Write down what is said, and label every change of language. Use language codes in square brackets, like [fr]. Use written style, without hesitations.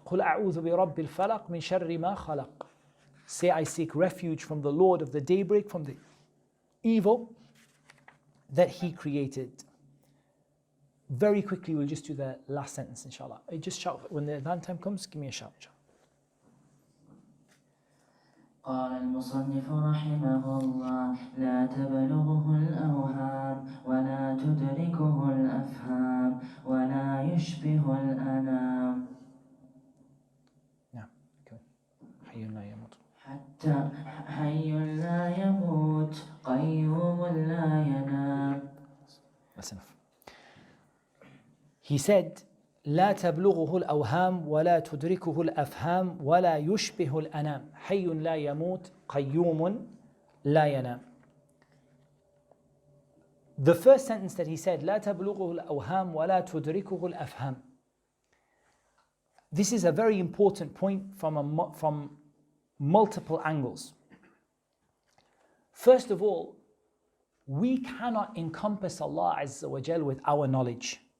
[ar] قُلْ أَعُوذُ بِرَبِّ الْفَلَقِ مِنْ شَرِّ مَا خَلَقَ. [en] Say, I seek refuge from the Lord of the daybreak, from the evil that He created. Very quickly, we'll just do the last sentence, inshallah. Just shout. When the adhan time comes, give me a shout, inshallah. [ar] قال المصنف رحمه الله لا تبلغه الأوهام ولا تدركه الأفهام ولا يشبه الأنام. نعم. حي لا يموت. حتى حي لا يموت قيوم لا ينام. [en] That's enough. He said, [ar] لا تبلغه الأوهام ولا تدركه الأفهام ولا يشبه الأنام حي لا يموت قيوم لا ينام. [en] The first sentence that he said, [ar] لا تبلغه الأوهام ولا تدركه الأفهام. [en] This is a very important point from multiple angles. First of all, we cannot encompass Allah Azza wa Jal with our knowledge.